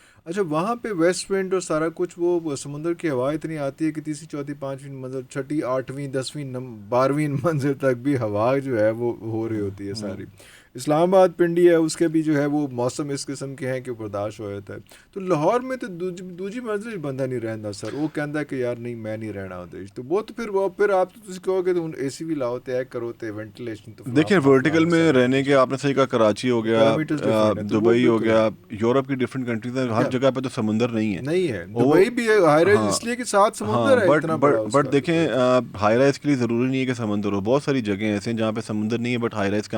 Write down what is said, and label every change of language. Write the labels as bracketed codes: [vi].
[ur] اچھا وہاں پہ ویسٹ ونڈ اور سارا کچھ, وہ سمندر کی ہوا اتنی آتی ہے کہ 3ری 4تھی 5ویں منزل 6ٹھی 8ویں 10ویں 12ویں منزل تک بھی ہوا جو ہے وہ ہو رہی ہوتی ہے ساری. اسلام آباد پنڈی ہے اس کے بھی جو ہے وہ موسم اس قسم کے ہیں کہ برداشت ہو جاتا ہے. [pa] تو لاہور میں تو دوجی منزل بندہ نہیں رہندا سر, وہ کہندا کہ یار نہیں میں نہیں رہنا ادھر. تو وہ تو پھر آپ تو تسی کہو کہ اے سی بھی لاؤ تے کرو تے وینٹیلیشن. تو [ur] دیکھیں ورٹیکل میں رہنے کے آپ نے صحیح کہا, کراچی ہو گیا, دبئی ہو گیا, یورپ کی ڈفرینٹ کنٹریز ہیں, ہر جگہ پہ تو سمندر نہیں ہے. دبئی بھی ہے ہائی رائز اس لیے کہ ساتھ سمندر ہے اتنا بڑا. بٹ دیکھیں ہائی رائز کے لیے ضروری نہیں ہے کہ سمندر ہو. بہت ساری جگہیں ایسے ہیں جہاں پہ سمندر نہیں ہے بٹ ہائی رائز کا.